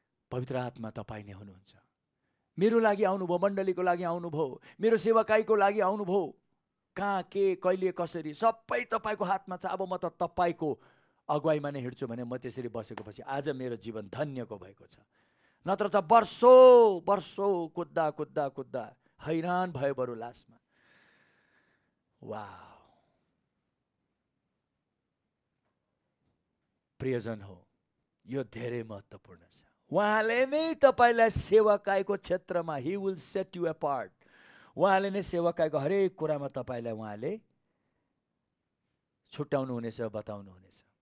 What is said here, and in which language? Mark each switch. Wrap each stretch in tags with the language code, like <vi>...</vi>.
<ne>पवित्र आत्मा तपाईँ नै हुनुहुन्छ। मेरो लागि आउनुभयो, मण्डलीको लागि आउनुभयो, मेरो सेवाकाईको लागि आउनुभयो। कहाँ के कहिले कसरी सबै तपाईँको हातमा छ। अब म त तपाईँको अगुवाईमा नै हिँड्छु भने म त्यसरी बसेको पछि आज मेरो जीवन धन्यको भएको छ। नत्र त वर्षौँ कुद्दा हैरान भयो बरु लास्टमा। वाह, प्रियजन हो, यो धेरै महत्त्वपूर्ण छ। उहाँले नै तपाईँलाई सेवाकाईको क्षेत्रमा</ne> <en>He will set you apart.</en> <ne>उहाँले नै सेवाकाईको हरेक कुरामा तपाईँलाई उहाँले छुट्याउनु हुनेछ, बताउनु हुनेछ।</ne>